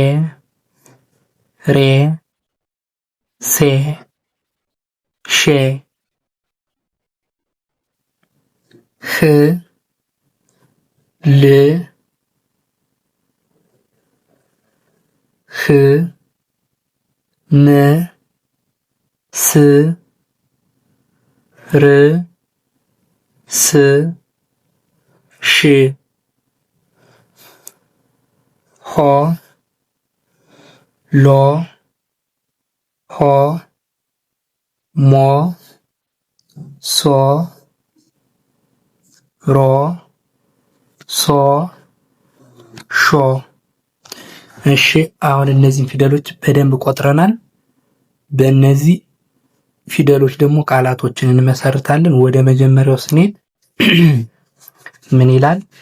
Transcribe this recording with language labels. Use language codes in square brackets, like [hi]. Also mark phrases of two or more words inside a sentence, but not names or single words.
[am] ሬ ሴ ሼ ህ ል ህ ን ስ ር ስ ሽ ሆ ሎ ሆ ሞ ሶ ሮ ሶ ሾ። እሺ አሁን እነዚህን ፊደሎች በደንብ ቆጥረናል። በእነዚህ ፊደሎች ደግሞ ቃላቶችን እንመሰርታለን። ወደ መጀመሪያው ስንሄድ ምን ይላል?